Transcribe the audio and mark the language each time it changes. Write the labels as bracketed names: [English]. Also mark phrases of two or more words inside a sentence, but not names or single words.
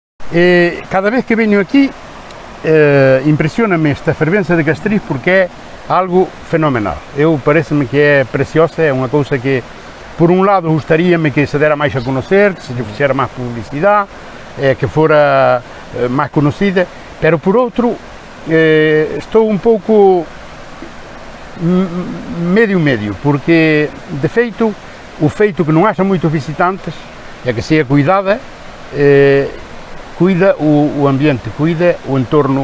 [Galician] Cada vez que venho aquí, impresiona-me esta fervença de Castriz porque é algo fenomenal. Parece-me que é preciosa, é uma coisa que, por um lado, gostaria-me que se dera mais a conhecer, que se fizesse mais publicidade, que fora mais conhecida, pero por outro, estou um pouco médio, porque, de feito, o feito que não haja muitos visitantes é que seja cuidada, cuida o ambiente, cuida o entorno.